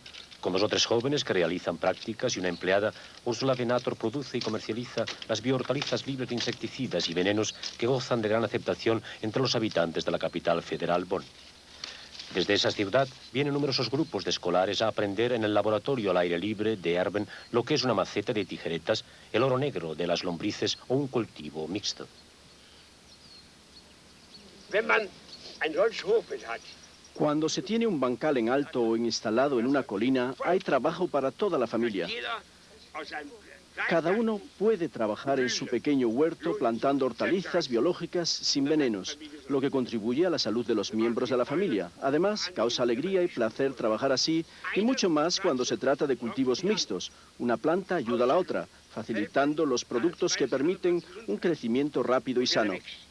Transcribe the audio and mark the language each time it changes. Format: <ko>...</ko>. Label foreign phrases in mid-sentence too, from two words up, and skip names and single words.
<es>Con 2 o 3 jóvenes que realizan prácticas y una empleada, Ursula Venator produce y comercializa las biohortalizas libres de insecticidas y venenos que gozan de gran aceptación entre los habitantes de la capital federal, Bonn. Desde esa ciudad vienen numerosos grupos de escolares a aprender en el laboratorio al aire libre de Erben lo que es una maceta de tijeretas, el oro negro de las lombrices o un cultivo mixto.</es> <de>Wenn man ein solches Hochbeet hat,</de> <es>Cuando se tiene un bancal en alto o instalado en una colina, hay trabajo para toda la familia.</es> <de>jeder aus einem</de> <es>Cada uno puede trabajar en su pequeño huerto plantando hortalizas biológicas sin venenos, lo que contribuye a la salud de los miembros de la familia. Además, causa alegría y placer trabajar así, y mucho más cuando se trata de cultivos mixtos. Una planta ayuda a la otra, facilitando los productos que permiten un crecimiento rápido y sano.</es>